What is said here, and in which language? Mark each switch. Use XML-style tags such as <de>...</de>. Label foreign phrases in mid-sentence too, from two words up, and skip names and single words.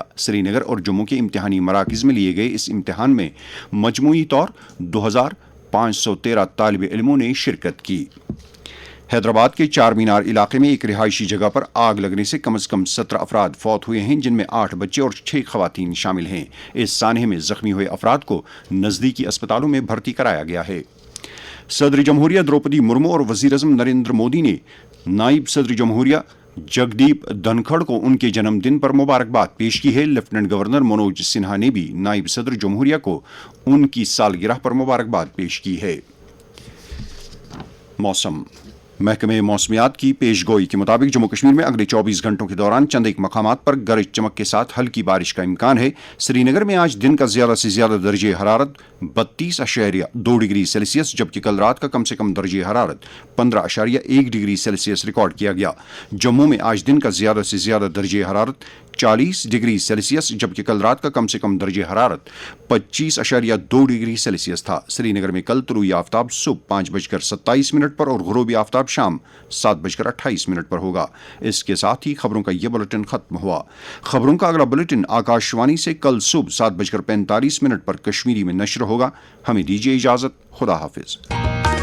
<ur>سری نگر اور جموں کے امتحانی مراکز میں لیے گئے اس امتحان میں مجموعی طور 2,513 طالب علموں نے شرکت کی۔ حیدرآباد کے چار مینار علاقے میں ایک رہائشی جگہ پر آگ لگنے سے کم از کم 17 افراد فوت ہوئے ہیں، جن میں 8 بچے اور 6 خواتین شامل ہیں۔ اس سانحے میں زخمی ہوئے افراد کو نزدیکی اسپتالوں میں بھرتی کرایا گیا ہے۔ صدر جمہوریہ دروپدی مرمو اور وزیر اعظم نریندر مودی نے نائب صدر جمہوریہ جگدیپ دھنکھڑ کو ان کے جنم دن پر مبارکباد پیش کی ہے۔ لیفٹیننٹ گورنر منوج سنہا نے بھی نائب صدر جمہوریہ کو ان کی سالگرہ پر مبارکباد پیش کی ہے۔ موسم۔ محکمہ موسمیات کی پیش گوئی کے مطابق جموں کشمیر میں اگلے 24 گھنٹوں کے دوران چند ایک مقامات پر گرج چمک کے ساتھ ہلکی بارش کا امکان ہے۔ سری نگر میں آج دن کا زیادہ سے زیادہ درجہ حرارت 32.2 ڈگری سیلسیس جبکہ کل رات کا کم سے کم درجہ حرارت 15.1 ڈگری سیلسیس ریکارڈ کیا گیا۔ جموں میں آج دن کا زیادہ سے زیادہ درجہ حرارت 40 ڈگری سیلسیس جبکہ کل رات کا کم سے کم درجہ حرارت 25.2 ڈگری سیلسیس تھا۔ سری نگر میں کل طلوع آفتاب صبح 5:27 پر اور غروب آفتاب شام 7:28 پر ہوگا۔ اس کے ساتھ ہی خبروں کا یہ بلیٹن ختم ہوا۔ خبروں کا اگلا بلیٹن آکاشوانی سے کل صبح 7:45 پر کشمیری میں نشر ہوگا۔ ہمیں دیجیے اجازت۔ خدا حافظ۔</ur>